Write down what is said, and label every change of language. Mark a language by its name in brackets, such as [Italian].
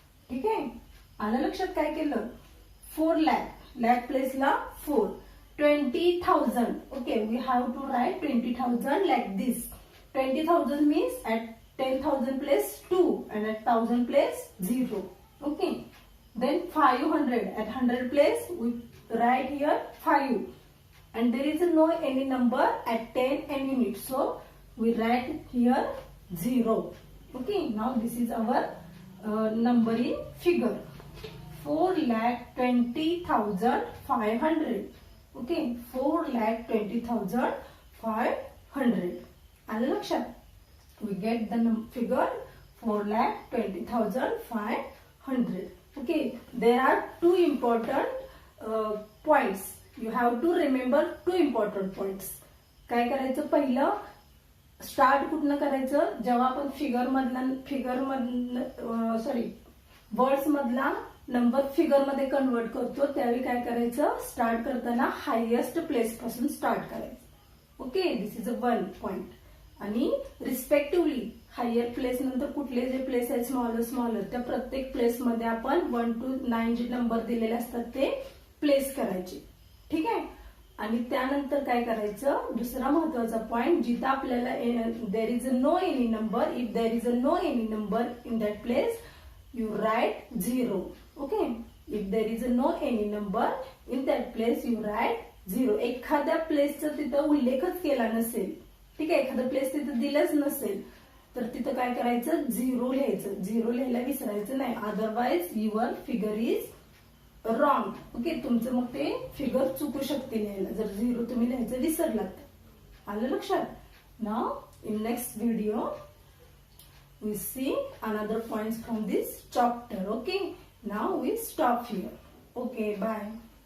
[Marathi] ठीक आहे. आलं लक्षात. काय केलं, 4 lakh. lakh place ला 4. [English] 20,000. Okay, we have to write 20,000 like this. 20,000 means at 10,000 place 2 and at 1,000 place 0. Okay. Then 500, at 100 place we write here 5. And there is no any number at 10 n units. So we write here 0. Okay. Now this is our number in figure. 4,20,500. Okay, 4,20,500. [Marathi] आलं लक्षात? [English] We get the figure 4,20,500. Okay, there are two important points. You have to remember two important points. [Marathi] काय करायचं? पहिलं start कुठनं करायचं? जेव्हा आपण words मधला नंबर फिगर मध्ये कन्वर्ट करतो त्यावेळी काय करायचं? स्टार्ट करताना हायेस्ट प्लेस पासून स्टार्ट करायचं. Okay, [English] This is a one point. [Marathi] आणि रिस्पेक्टिव्हली हायर प्लेस नंतर कुठले जे प्लेस आहेत स्मॉलर त्या प्रत्येक प्लेस मध्ये आपण 1 to 9 जे नंबर दिलेले असतात ते प्लेस करायचे. ठीक आहे. आणि त्यानंतर काय करायचं? दुसरा महत्वाचा पॉइंट, जिथं आपल्याला [English] There is no any number, if there is no any number in that place you write 0. Okay, if there is no any number in that place you write 0. [Marathi] एखाद्या प्लेसचा तिथं उल्लेखच केला नसेल, ठीक आहे, एखादा प्लेस तिथं दिलंच नसेल तर तिथं काय करायचं? 0 लिहायचं. 0 लिहायला विसरायचं नाही, [English] Otherwise your figure is wrong. [Marathi] Okay, तुमचं मग ते फिगर चुकू शकते लिहायला जर 0 तुम्ही लिहायचं विसरलात. आलं लक्षात? [English] Now in next video we see another points from this chapter. Okay, now we stop here. Okay, bye.